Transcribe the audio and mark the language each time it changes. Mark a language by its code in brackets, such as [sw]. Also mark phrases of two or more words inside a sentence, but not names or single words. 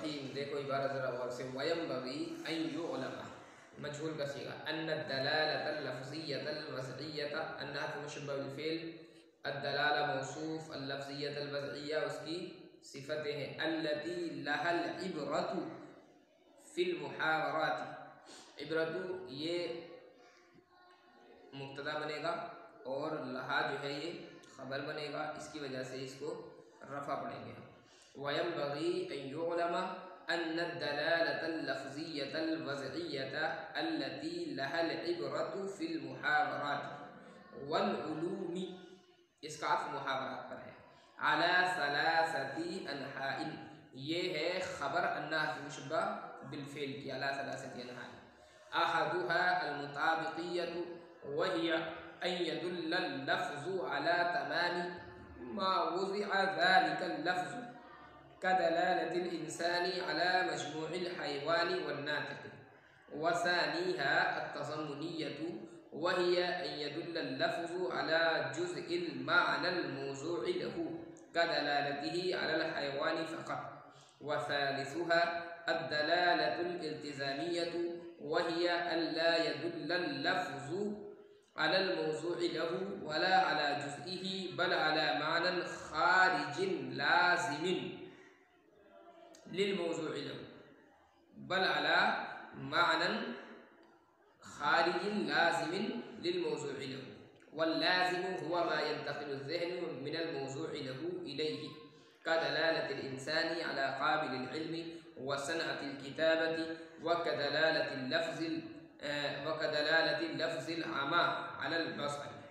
[hi] देखो इबारत ज़रा गौर से, [ar] وينبغي أن يعلم [hi] मजहूल का सीगा, [ar] أن الدلالة اللفظية الوضعية، أن حرف مشبه بالفعل، الدلالة موصوف، اللفظية الوضعية [hi] उसकी सिफ़तें हैं, [ar] التي لها العبرة في المحاورات. [hi] इब्रतु ये मुब्तदा बनेगा और लहा जो है ये ख़बर बनेगा, इसकी वजह से इसको रफ़ा पढ़ेंगे। [ar] وينبغي أن يعلم أن الدلالة اللفظية الوضعية التي لها العبرة في المحاورات والعلوم, [hi] इसका अर्थ मुहावरात पर है। [ar] على ثلاثة أنحاء, [hi] ये है ख़बर [ar] أن حرف مشبه بالفعل [hi] की, [ar] على ثلاثة أنحاء. أحدها المطابقية وهي أن يدل اللفظ على تمام ما وضع ذلك اللفظ كدلالة الإنسان على مجموع الحيوان والناطق. وثانيها التضمنية وهي أن يدل اللفظ على جزء المعنى الموضوع له كدلالته على الحيوان فقط. وثالثها الدلالة الالتزامية وهي ألا يدل اللفظ على الموضوع له ولا على جزئه بل على معنى خارج لازم للموضوع له بل على معنى خارج لازم للموضوع له واللازم هو ما ينتقل الذهن من الموضوع له إليه كدلالة الإنسان على قابل العلم وصنعة الكتابة وكدلالة اللفظ العمى على البصر.